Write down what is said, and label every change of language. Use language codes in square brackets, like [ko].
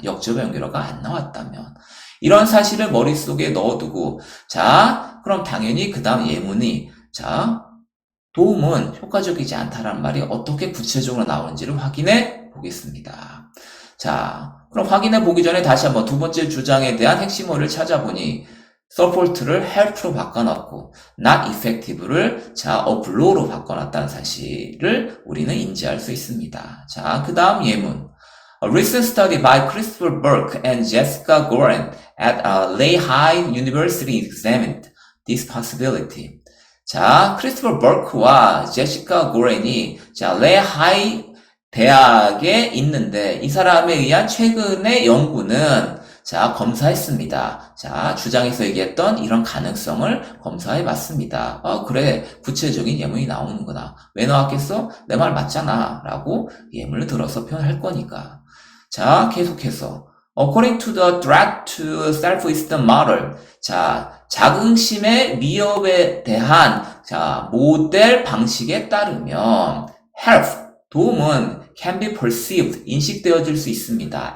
[ko] 역접의 연결어가 안 나왔다면. 이런 사실을 머릿속에 넣어두고 자 그럼 당연히 그 다음 예문이 자 도움은 효과적이지 않다라는 말이 어떻게 구체적으로 나오는지를 확인해 보겠습니다. 자 그럼 확인해 보기 전에 다시 한번 두 번째 주장에 대한 핵심어를 찾아보니 support를 help로 바꿔놨고 [en] not effective [ko] 를 자 over로 바꿔놨다는 사실을 우리는 인지할 수 있습니다. 자, 그 다음 예문. [en] A recent study by Christopher Burke and Jessica Goren at Lehigh University examined this possibility. [ko] 자, 크리스토퍼 버크와 제시카 고렌이 자, 레하이 대학에 있는데 이 사람에 의한 최근의 연구는 자, 검사했습니다. 자, 주장에서 얘기했던 이런 가능성을 검사해 봤습니다. 그래. 구체적인 예문이 나오는구나. 왜 나왔겠어? 내 말 맞잖아. 라고 예문을 들어서 표현할 거니까. 자, 계속해서. [en] According to the threat to self-esteem model. [ko] 자, 자긍심의 위협에 대한 자, 모델 방식에 따르면 help, 도움은 [en] can be perceived, [ko] 인식되어질 수 있습니다.